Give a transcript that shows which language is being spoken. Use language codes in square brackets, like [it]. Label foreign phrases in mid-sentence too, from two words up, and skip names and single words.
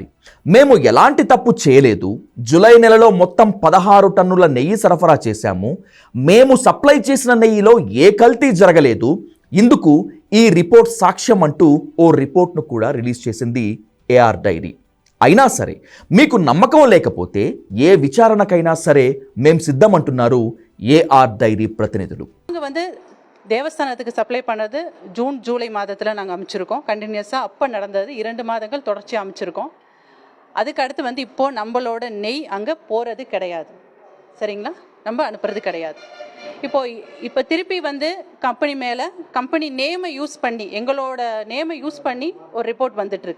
[te] మేము ఎలాంటి తప్పు చేయలేదు, జూలై నెలలో మొత్తం 16 టన్నుల నెయ్యి సరఫరా చేశాము, మేము సప్లై చేసిన నెయ్యిలో ఏ కల్తీ జరగలేదు, ఇందుకు ఈ రిపోర్ట్ సాక్ష్యం అంటూ ఓ రిపోర్ట్ను కూడా రిలీజ్ చేసింది ఏఆర్ డైరీ. అయినా సరే మీకు నమ్మకం లేకపోతే ఏ విచారణకైనా సరే మేం సిద్ధమంటున్నారు ఏఆర్ డైరీ ప్రతినిధులు. [ta] தேவஸ்தானத்துக்கு சப்ளை பண்ணது ஜூன் ஜூலை மாதத்தில் நாங்கள் அமைச்சிருக்கோம். கண்டினியூஸாக அப்போ நடந்தது 2 மாதங்கள் தொடர்ச்சியாக அமைச்சிருக்கோம். அதுக்கு அடுத்து இப்போது நம்மளோட நெய் அங்கே போகிறது கிடையாது, சரிங்களா, நம்ம அனுப்புறது கிடையாது. இப்போ திருப்பி கம்பெனி மேலே [en] company name use [ta] பண்ணி, எங்களோட [en] name use [ta] பண்ணி ஒரு ரிப்போர்ட் வந்துட்டுருக்கு.